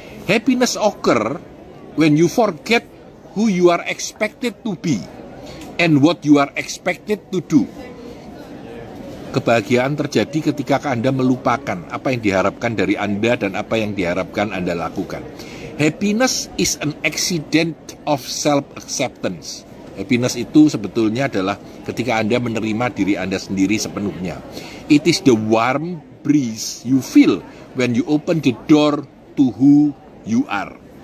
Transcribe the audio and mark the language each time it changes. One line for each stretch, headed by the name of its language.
English: Happiness occur when you forget who you are expected to be and what you are expected to do.
Indonesian: Kebahagiaan terjadi ketika Anda melupakan apa yang diharapkan dari Anda dan apa yang diharapkan Anda lakukan.
English: Happiness is an accident of self-acceptance.
Indonesian: Happiness itu sebetulnya adalah ketika Anda menerima diri Anda sendiri sepenuhnya.
English: It is the warm breeze you feel when you open the door to who you are.